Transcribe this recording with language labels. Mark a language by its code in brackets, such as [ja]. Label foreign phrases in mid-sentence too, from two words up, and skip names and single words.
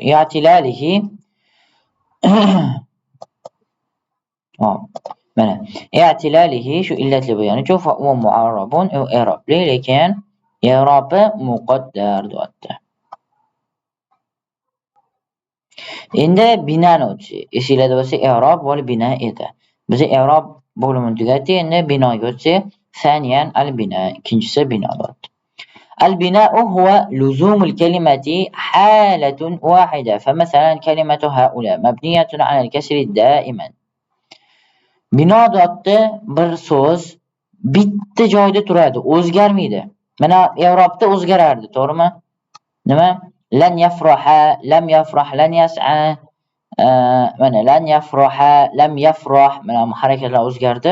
[uz] I'tilalihi mana i'tilalihi shu illatli bo'lgani uchun [ar] فهو معرب [uz] u i'robli, lekin i'robi muqaddar deyapti. Endi binani o'tsak, esinglarda bo'lsa i'rob va bina edi. Biz i'rob bo'limini tugatdik, endi binoga o'tsak, [ar] ثانيا البناء, [uz] ikkinchisi bino deyapti. [ar] البناء هو لزوم الكلمة حالة واحدة فمثلا كلمة هؤلاء مبنية على الكسر دائما. [uz] Bino deyapti bir so'z bitta joyda turadi, o'zgarmaydi. Mana i'robda o'zgarardi, to'g'rimi? Nima? [ar] لن يفرح، لم يفرح، لن يسعى. Mana لن يفرح، لم يفرح, [uz] mana harakatlar o'zgardi.